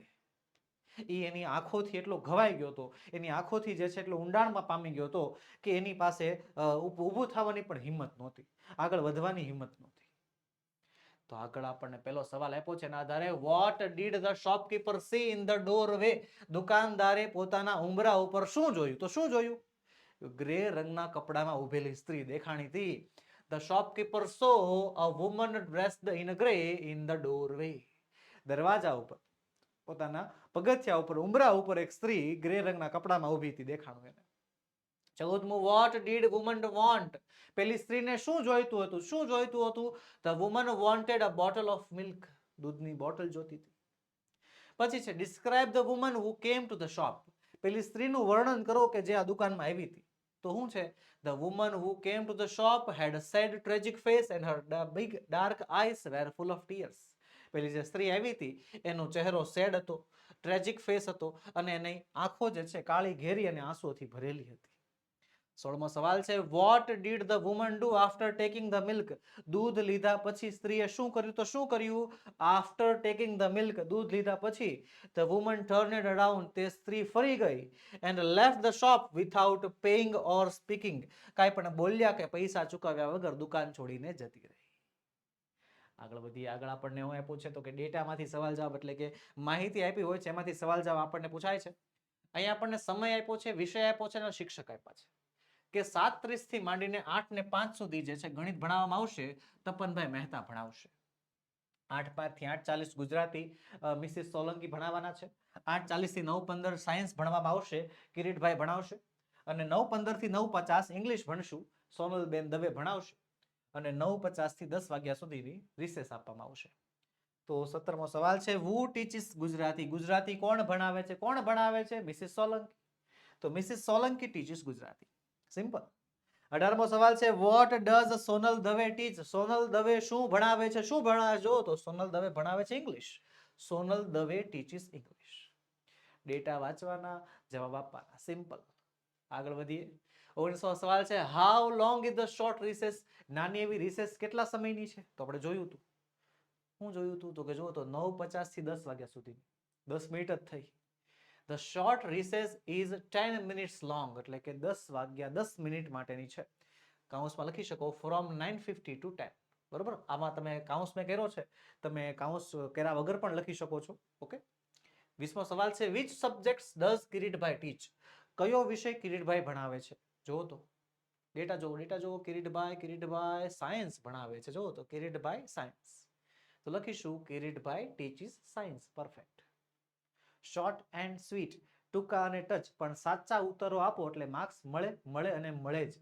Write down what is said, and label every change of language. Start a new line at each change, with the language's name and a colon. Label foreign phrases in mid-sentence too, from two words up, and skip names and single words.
Gujarati: એની આંખોથી એટલો ઘવાઈ ગયો હતો, એની આંખોથી જે છે એટલો ઊંડાણમાં પામી ગયો હતો કે એની પાસે ઊભું થવાની પણ હિંમત નહોતી, આગળ વધવાની હિંમત નહોતી. તો આગળ આપણને પેલો સવાલ આપ્યો છે એના આધારે,
English: what did the shopkeeper see in the doorway?
Gujarati: દુકાનદારે પોતાના ઉંબરા ઉપર શું જોયું? તો શું જોયું? ગ્રે રંગના કપડામાં ઉભેલી સ્ત્રી દેખાણી હતી.
English: The shopkeeper saw a woman dressed in grey in the doorway.
Gujarati: દરવાજા ઉપર, પોતાના પગથિયા ઉપર, ઉંબરા ઉપર એક સ્ત્રી ગ્રે રંગના કપડામાં ઊભી હતી, દેખાણું એને. 14મું,
English: what did woman want?
Gujarati: પેલી સ્ત્રીને શું જોઈતું હતું? શું જોઈતું હતું?
English: The woman wanted a bottle of milk.
Gujarati: દૂધની બોટલ જોતી હતી. પછી છે
English: describe the woman who came to the shop.
Gujarati: પેલી સ્ત્રીનું વર્ણન કરો કે જે આ દુકાનમાં આવી હતી. તો શું છે?
English: The woman who came to the shop had a sad tragic face and her big dark eyes were full of tears.
Gujarati: પેલી જે સ્ત્રી આવી હતી એનો ચહેરો સેડ હતો,
English: tragic face
Gujarati: હતો અને એની આંખો જે છે કાળી ઘેરી અને આંસુઓથી ભરેલી હતી. 16મો સવાલ છે,
English: what did the woman do after taking the milk?
Gujarati: દૂધ લીધા પછી સ્ત્રીએ શું કર્યું? તો શું કર્યું?
English: after taking the milk,
Gujarati: દૂધ લીધા પછી
English: the woman turned around,
Gujarati: તે સ્ત્રી ફરી ગઈ
English: and left the shop without paying or speaking.
Gujarati: કાંઈ પણ બોલ્યા કે પૈસા ચૂકવ્યા વગર દુકાન છોડીને જતી રહી. આગળ વધીએ. આગળ આપણને હું આપ્યું છે તો કે ડેટામાંથી સવાલ જવાબ, એટલે કે માહિતી આપી હોય છે એમાંથી સવાલ જવાબ આપણને પૂછાય છે. અહીંયા આપણને સમય આપ્યો છે, વિષય આપ્યો છે અને શિક્ષક આપ્યા છે કે 7:30 થી માંડીને 8:05 સુધી જે છે ગણિત ભણાવવામાં આવશે, તપનભાઈ મહેતા ભણાવશે. 8:05 થી 8:40 ગુજરાતી મિસિસ સોલંકી ભણાવવાના છે. 8:40 થી 9:15 સાયન્સ ભણવામાં આવશે, કિરીટભાઈ ભણાવશે. અને 9:15 થી 9:50 ઇંગ્લિશ ભણશું, સોનલબેન દવે ભણાવશે. અને 9:50 થી 10 વાગ્યા સુધીની રિસેસ આપવામાં આવશે. તો 17મો સવાલ છે,
English: who teaches ગુજરાતી?
Gujarati: ગુજરાતી કોણ ભણાવે છે? કોણ ભણાવે છે? મિસિસ સોલંકી. તો
English: Mrs Solanki teaches Gujarati.
Gujarati: સિમ્પલ. 18મો સવાલ છે,
English: what does સોનલ દવે teach?
Gujarati: સોનલ દવે શું ભણાવે છે? શું ભણાવે? જો તો સોનલ દવે ભણાવે છે ઇંગ્લિશ.
English: Sonal Dave teaches English.
Gujarati: ડેટા વાંચવાના, જવાબ આપવાના. સિમ્પલ. આગળ વધીએ. 19મો સવાલ છે,
English: how long is the short recess?
Gujarati: નાની એવી રિસેસ કેટલા સમયની છે? તો આપણે જોયું હતું. શું જોયું હતું? તો કે જો તો 9:50 થી 10 વાગ્યા સુધી 10 મિનિટ જ થઈ.
English: The short recess is 10 minutes long,
Gujarati: એટલે કે 10 વાગ્યા 10 મિનિટ માટેની છે. કાઉન્સમાં લખી શકો
English: from 9:50 to 10.
Gujarati: બરોબર? આમાં તમે કાઉન્સ મેં કર્યો છે, તમે કાઉન્સ કર્યા વગર પણ લખી શકો છો. ઓકે. 20મો સવાલ છે,
English: which subjects does કિરીટભાઈ teach?
Gujarati: કયો વિષય કિરીટભાઈ ભણાવે છે? જો તો ડેટા જો કિરીટભાઈ સાયન્સ ભણાવે છે. જો તો કિરીટભાઈ સાયન્સ. તો લખીશું
English: Kiritbhai teaches science.
Gujarati: પરફેક્ટ.
English: short and sweet,
Gujarati: ટૂંકા અને ટચ, પણ સાચા ઉત્તરો આપો એટલે માર્ક્સ મળે મળે અને મળે જ.